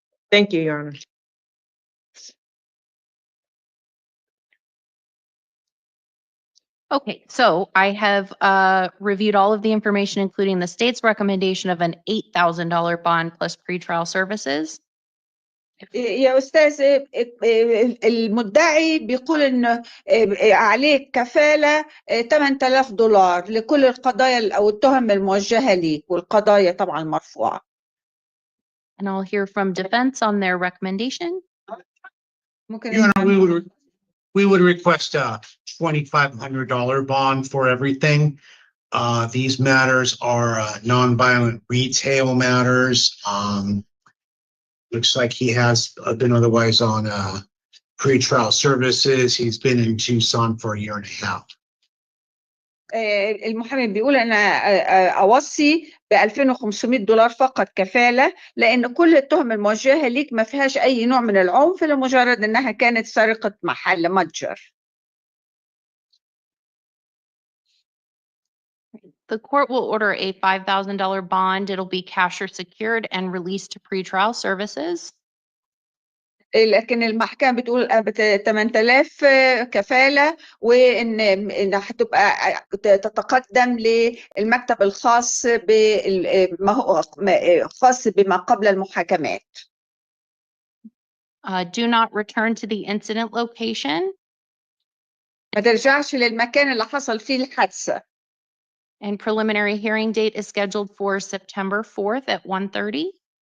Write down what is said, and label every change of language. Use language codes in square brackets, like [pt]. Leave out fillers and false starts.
[en] Thank you, Your Honor. Okay, so I have reviewed all of the information, including the state's recommendation of an $8,000 bond plus pretrial services. [ar] يا أستاذ المدعي بيقول إنه عليك كفالة $8,000 لكل القضايا أو التهم الموجهة ليك والقضايا طبعا مرفوعة. [en] And I'll hear from defense on their recommendation. Your Honor, we would request a $2,500 bond for everything. These matters are nonviolent retail matters. Looks like he has been otherwise on pretrial services. He's been in Tucson for 1.5 years. [ar] المحامي بيقول أنا أوصي $2,500 فقط كفالة لأن كل التهم الموجهة ليك ما فيهاش أي نوع من العنف لمجرد أنها كانت سرقة محل متجر. [en] The court will order a $5,000 bond. It'll be cash or secured and released to pretrial services. [ar] لكن المحكمة بتقول 8,000 كفالة وإن هتبقى تتقدم للمكتب الخاص بما هو خاص بما قبل المحاكمات. [en] Do not return to the incident location. [ar] ما ترجعش للمكان اللي حصل فيه الحادثة. [en] And preliminary hearing date is scheduled for September 4th at 1:30.